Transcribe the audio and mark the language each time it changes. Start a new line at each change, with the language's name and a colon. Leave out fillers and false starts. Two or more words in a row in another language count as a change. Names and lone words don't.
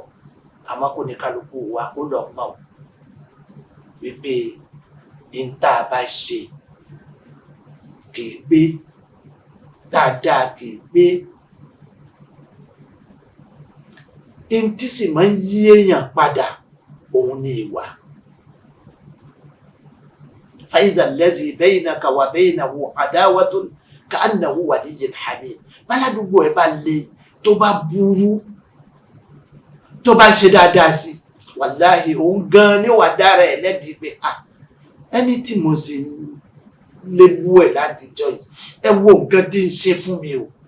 Yoruba: àmọ́ kò ní kálukú wa kó lọ mọ̀ wípé ìta bá ṣe kì í gbé dáadáa, kì í gbé. ìntí sì máa ń yí èèyàn padà òun ní ìwà.
Arabic: فإذا الذي بينك وبينه عداوة كأنه ولي حميم.
Yoruba: báládùúgbò ẹ bá le tó bá burú tó bá ṣe dáadáa sí wàláhì òun gan ni ó wà dára ẹ lẹ́bi pé ẹni tí mo sì lè bú ẹ látijọ́ yìí ẹ wo nǹkan tí ń ṣe fún mi o.